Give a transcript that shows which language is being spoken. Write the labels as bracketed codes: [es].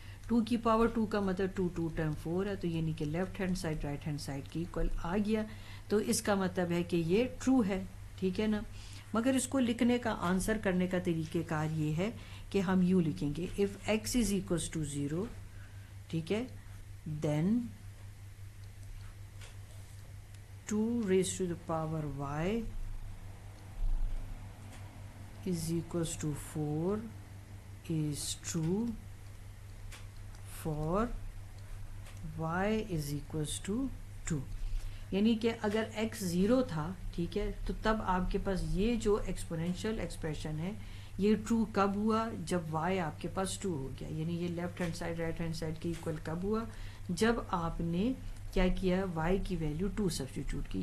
[ur] 2 کی پاور 2 کا مطلب 2 2 ٹائم 4 ہے، تو یعنی کہ left hand side right hand side کی ایکول آ گیا. تو اس کا مطلب ہے کہ یہ ٹرو ہے. ٹھیک ہے نا. مگر اس کو لکھنے کا آنسر کرنے کا طریقہ کار یہ ہے کہ ہم یوں لکھیں گے [en] if x = 0. [ur] ٹھیک ہے. [en] then 2 raised to the power y = 4 is true for y = 2. [ur] یعنی کہ اگر x 0 تھا، ٹھیک ہے، تو تب آپ کے پاس یہ جو ایکسپونینشیل ایکسپریشن ہے یہ ٹرو کب ہوا؟ جب y آپ کے پاس 2 ہو گیا. یعنی یہ left hand side right hand side کے ایکول کب ہوا؟ جب آپ نے کیا کیا؟ y کی ویلیو 2 سبسٹیٹیوٹ کی.